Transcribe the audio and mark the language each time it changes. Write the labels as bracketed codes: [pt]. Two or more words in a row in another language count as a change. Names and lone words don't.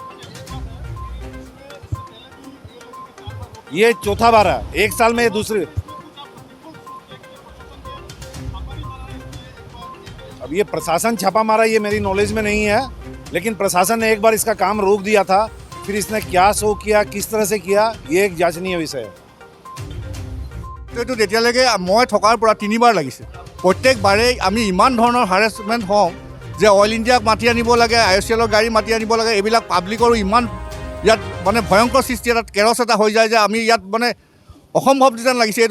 [hi] ये चौथा बार है, एक साल में ये दूसरी। अब ये प्रशासन छापा मारा ये मेरी नॉलेज में नहीं है, लेकिन प्रशासन ने एक बार इसका काम रोक दिया था, फिर इसने क्या शो किया, किस तरह से किया, ये एक जांचनीय विषय है। [as] এইটো তেতিয়ালৈকে মই থকাৰ পৰা 3 বাৰ লাগিছে। প্ৰত্যেকবাৰেই আমি ইমান ধৰণৰ হাৰেছমেণ্ট হওঁ যে অইল ইণ্ডিয়াক মাতি আনিব লাগে, IOCLৰ গাড়ী মাতি আনিব লাগে, এইবিলাক পাব্লিকৰো ইমান ইয়াত মানে ভয়ংকৰ সৃষ্টি এটা কেৰছ এটা হৈ যায় যে আমি ইয়াত মানে অসম্ভৱ যেন লাগিছে এইটো।